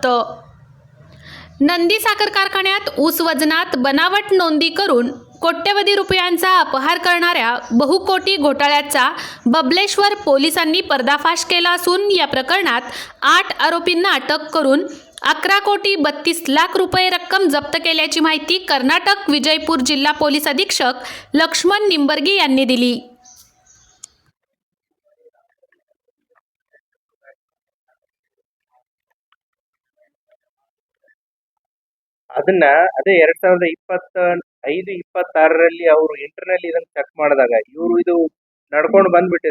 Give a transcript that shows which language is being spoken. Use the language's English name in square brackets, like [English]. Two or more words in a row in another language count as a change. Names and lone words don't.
[Marathi] नंदी साखर कारखान्यात ऊस वजनात बनावट नोंदी करून कोट्यवधी रुपयांचा अपहार करणाऱ्या बहुकोटी घोटाळ्याचा बबलेश्वर पोलिसांनी पर्दाफाश केला असून या प्रकरणात 8 आरोपींना अटक करून 11,32,00,000 रुपये रक्कम जप्त केल्याची माहिती कर्नाटक विजयपूर जिल्हा पोलीस अधीक्षक लक्ष्मण निंबर्गी यांनी दिली. [Kannada] ಅದನ್ನ ಅದೇ 2025-26ರಲ್ಲಿ ಅವರು ಇಂಟರ್ನಲ್ ಇದನ್ನ ಚೆಕ್ ಮಾಡಿದಾಗ ಇವರು ಇದು ನಡ್ಕೊಂಡು ಬಂದ್ಬಿಟ್ಟಿದೆ.